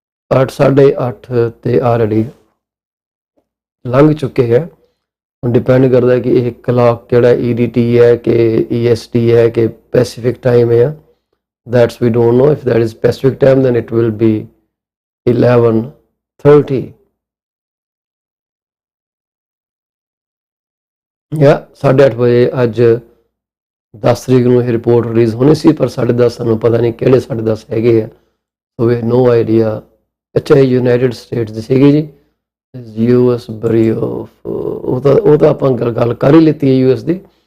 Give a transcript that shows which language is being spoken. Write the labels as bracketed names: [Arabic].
[Punjabi] 8 8:30 ਤੇ ਆਲਰੇਡੀ ਲੰਘ ਚੁੱਕੇ ਹੈ। ਡਿਪੈਂਡ ਕਰਦਾ ਕਿ ਇਹ ਕਲਾਕ ਕਿਹੜਾ EDT ਹੈ ਕਿ EST ਹੈ ਕਿ ਪੈਸੀਫਿਕ ਟਾਈਮ ਹੈ। [English] That's we don't know. If that is Pacific time, then it will be 11:30. [Punjabi] Yeah, 8:30 ਵਜੇ ਅੱਜ 10 ਤਰੀਕ ਨੂੰ ਇਹ ਰਿਪੋਰਟ ਰਿਲੀਜ਼ ਹੋਣੀ ਸੀ, ਪਰ 10:30 ਸਾਨੂੰ ਪਤਾ ਨਹੀਂ ਕਿਹੜੇ 10:30 ਹੈਗੇ ਆ, [English] So we no idea. [Punjabi] ਅੱਛਾ, ਇਹ ਯੂਨਾਈਟਿਡ ਸਟੇਟਸ ਦੀ ਸੀਗੀ ਜੀ, US ਬਰੀਓ ਉਹ ਤਾਂ ਆਪਾਂ ਗੱਲ ਕਰ ਹੀ ਲਿੱਤੀ ਹੈ US ਦੀ।